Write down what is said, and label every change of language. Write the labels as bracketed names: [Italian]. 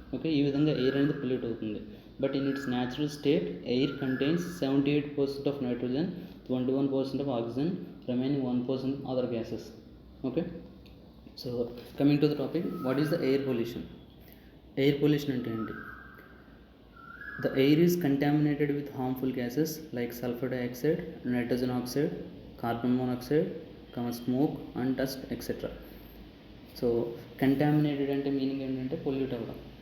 [English] okay, [Telugu] ఈ విధంగా air అనేది పొల్యూట్ అవుతుంది. [English] But in its natural state air contains 78% of nitrogen, 21% of oxygen, remaining 1% other gases. Okay, so coming to the topic, what is the air pollution? [Telugu] Air pollution అంటే ఏంటి? [English] The air is contaminated with harmful gases like sulfur dioxide, nitrogen oxide, carbon monoxide, smoke and dust, etc. [Telugu] So contaminated అంటే meaning ఏంటంటే pollute అవ్వడం.